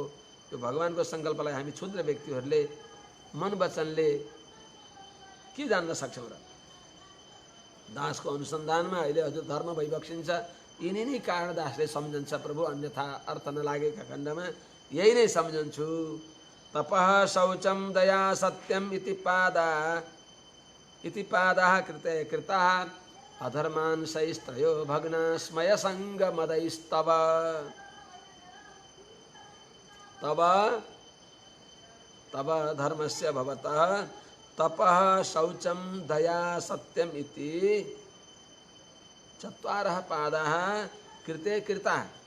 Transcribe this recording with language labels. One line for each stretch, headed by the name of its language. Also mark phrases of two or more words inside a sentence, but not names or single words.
Nepali: यो भगवानको संकल्पलाई हामी क्षुद्र व्यक्तिहरूले मन वचनले के जान्न सक्छौँ र? दासको अनुसन्धानमा अहिले हजुर धर्म भइबक्सिन्छ। यिनी नै कारण दासले सम्झन्छ प्रभु, अन्यथा अर्थ नलागेका खण्डमा यही नै सम्झन्छु।
Sanskrit: तपः शौचं दया सत्यम इति पादाः कृते कृताः अधर्मान् सैस्त्रयो भग्ना स्मय संग मदैस्तव। तव धर्मस्य भवतः तपः शौचं दया सत्यम इति चत्वारः पादाः कृते कृताः।